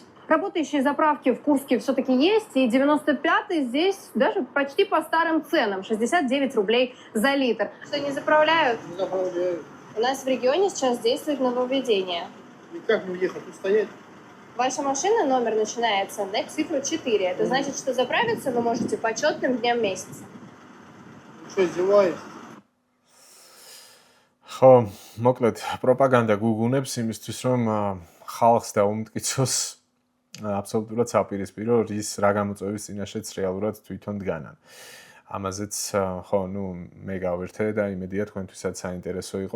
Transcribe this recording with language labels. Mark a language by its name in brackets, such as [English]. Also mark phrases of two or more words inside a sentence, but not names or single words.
[Russian] Работающие заправки в Курске все-таки есть, и 95-й здесь даже почти по старым ценам, 69 рублей за литр. Что, не заправляют? Не заправляют. У нас в регионе сейчас действует нововведение. И как мне ехать? Тут стоять? Ваша машина, номер начинается на цифру 4. Это значит, что заправиться вы можете по четным дням месяца. Ну что, издеваетесь? [Georgian] ხო, მოკლედ პროპაგანდა გუგუნებს იმისთვის რომ ხალხს დაუმტკიცოს აბსოლუტურად საპირისპირო რის რა გამოწვევის წინაშეც რეალურად თვითონ დგანან. ამაზეც ხო, ნუ მე გავერთე და იმედია თქვენთვისაც საინტერესო იყო.